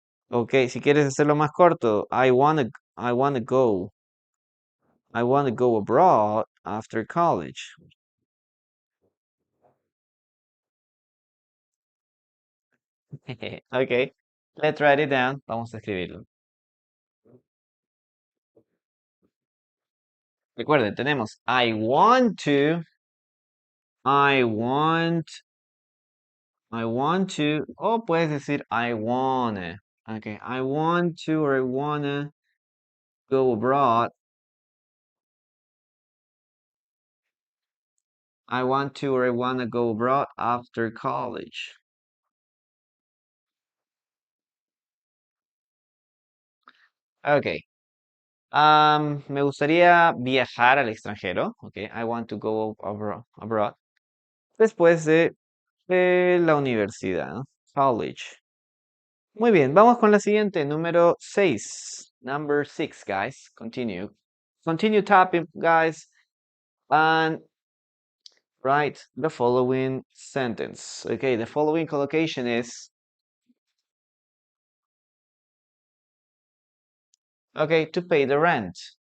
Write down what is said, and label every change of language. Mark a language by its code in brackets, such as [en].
[es] Okay, si quieres hacerlo más corto, [en] I wanna go. I wanna go abroad after college. Okay, let's write it down. [es] Vamos a escribirlo. Recuerden, tenemos [en] I want, I want to, [es] o puedes decir [en] I wanna. Okay, I want to or I wanna go abroad. I want to or I wanna go abroad after college. Okay. [es] Me gustaría viajar al extranjero. [en] Okay, I want to go abroad. [es] Después de la universidad, ¿no? [en] College. [es] Muy bien, vamos con la siguiente, número 6. [en] Number 6, guys. Continue. Continue tapping, guys. And write the following sentence. Okay, the following collocation is, okay, to pay the rent.